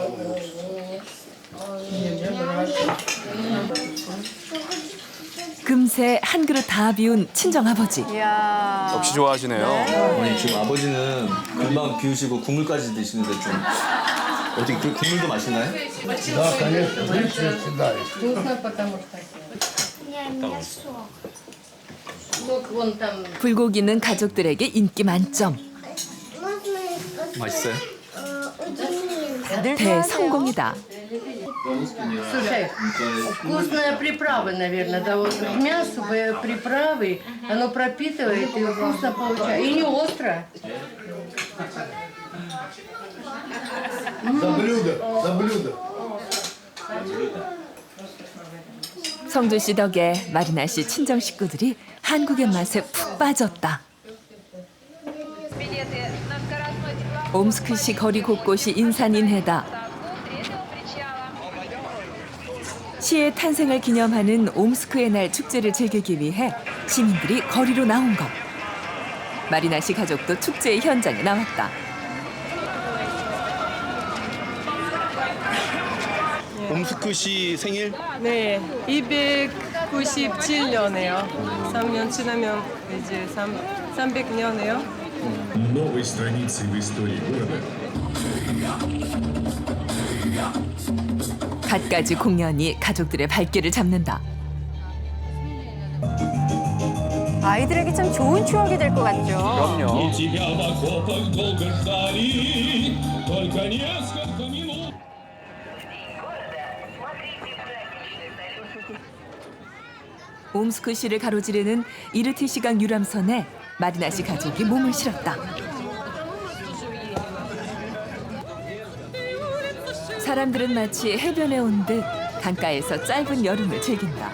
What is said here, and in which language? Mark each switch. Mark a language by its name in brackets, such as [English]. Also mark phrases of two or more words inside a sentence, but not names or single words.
[Korean] 금세 한 그릇 다 비운 친정아버지. 이야. 역시 좋아하시네요. 아니 지금 아버지는 금방 비우시고 국물까지 드시는데 좀 어떻게 그 국물도 맛있나요? [Russian] Да, конечно, лично всегда. Вкусно, потому что сок вон там. [Korean] 불고기는 가족들에게 인기 만점. 맛있어요? 대성공이다. [Russian] Слушай, вкусная приправа, наверное, да, вот к мясу приправы, оно пропитывает и вкусно получается. И не остро. За блюдо, за блюдо. [Korean] 성준 씨 덕에 마리나 씨 친정 식구들이 한국의 맛에 푹 빠졌다. 옴스크시 거리 곳곳이 인산인해다. 시의 탄생을 기념하는 옴스크의 날 축제를 즐기기 위해 시민들이 거리로 나온 것. 마리나 씨 가족도 축제의 현장에 나왔다. 옴스크시 생일? 네, 297년이에요. 3년 지나면 이제 300년이에요. [Russian] Новой страницей в истории города. [Korean] 갖가지 공연이 가족들의 발길을 잡는다. 아이들에게 참 좋은 추억이 될 것 같죠? 그럼요. [Russian] Тебя в окопах долго ждали, только несколько минут. [Korean] 옴스크시를 가로지르는 이르티시강 유람선에 마리나 씨 가족이 몸을 실었다. 사람들은 마치 해변에 온 듯 강가에서 짧은 여름을 즐긴다.